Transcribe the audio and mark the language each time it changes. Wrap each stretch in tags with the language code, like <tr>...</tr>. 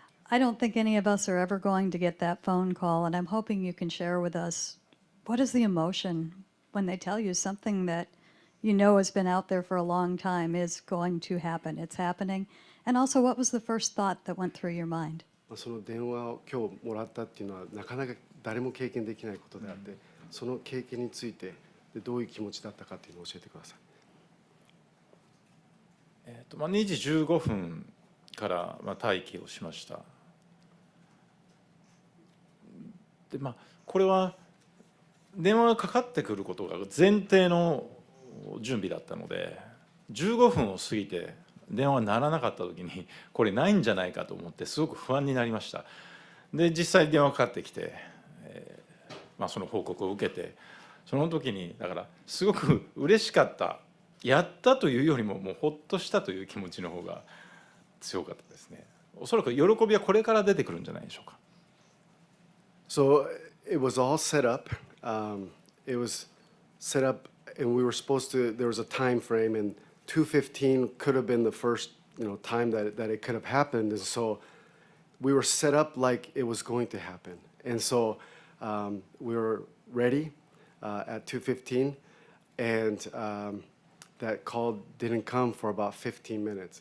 <en>I don't think any of us are ever going to get that phone call, and I'm hoping you can share with us what is the emotion when they tell you something that you know has been out there for a long time is going to happen. It's happening. And also, what was the first thought that went through your mind?</en> <ja>その電話を今日もらったっていうのはなかなか誰も経験できないことであって、その経験についてどういう気持ちだったかっていうのを教えてください。 2時15分から待機をしました。でこれは電話がかかってくることが前提の準備だったので、15分を過ぎて電話が鳴らなかった時にこれないんじゃないかと思ってすごく不安になりました。で実際電話かかってきて、その報告を受けて、その時にだからすごく嬉しかった、やったというよりももうほっとしたという気持ちの方が強かったですね。おそらく喜びはこれから出てくるんじゃないでしょうか。</ja> <en>So it was all set up. It was set up, and we were supposed to. There was a time frame, and 2:15 could have been the first, time that it could have happened. And so we were set up like it was going to happen. And so we were ready at 2:15, and that call didn't come for about 15 minutes.</en>